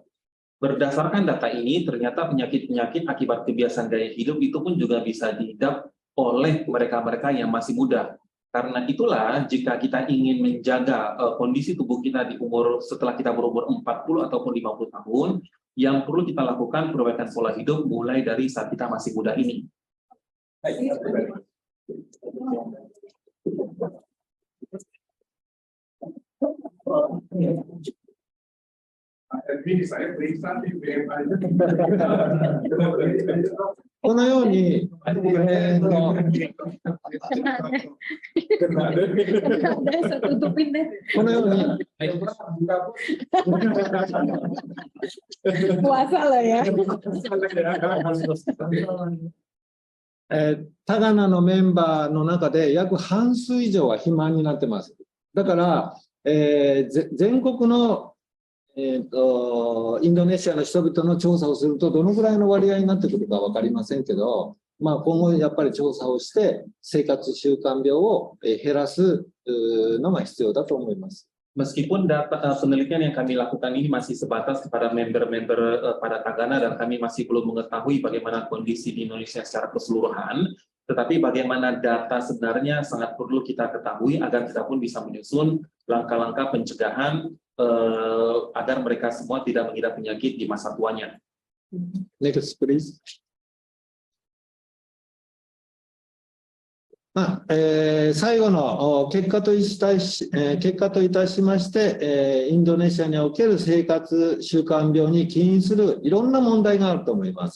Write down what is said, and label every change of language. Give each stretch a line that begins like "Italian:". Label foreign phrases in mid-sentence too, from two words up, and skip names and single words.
Indonesian: Berdasarkan data ini, ternyata penyakit-penyakit akibat kebiasaan gaya hidup itu pun juga bisa diidap oleh mereka-mereka yang masih muda. Karena itulah, jika kita ingin menjaga kondisi tubuh kita di umur setelah kita berumur 40 ataupun 50 tahun, yang perlu kita lakukan perbaikan pola hidup mulai dari saat kita masih muda ini.
Japanese: このように、このように、
Indonesian: Puasa lah ya.
Japanese: タガナのメンバーの中で約半数以上は肥満になってます。だから、全国の、インドネシアの人々の調査をするとどのぐらいの割合になってくるか分かりませんけど、まあ、今後やっぱり調査をして生活習慣病を減らすのが必要だと思います。
Indonesian: Meskipun data penelitian yang kami lakukan ini masih sebatas kepada member-member pada Tagana dan kami masih belum mengetahui bagaimana kondisi di Indonesia secara keseluruhan, tetapi bagaimana data sebenarnya sangat perlu kita ketahui agar kita pun bisa menyusun langkah-langkah pencegahan agar mereka semua tidak mengidap penyakit di masa tuanya.
English: Next, please.
Japanese: 最後の結果といたしまして、インドネシアにおける生活習慣病に起因するいろんな問題があると思います。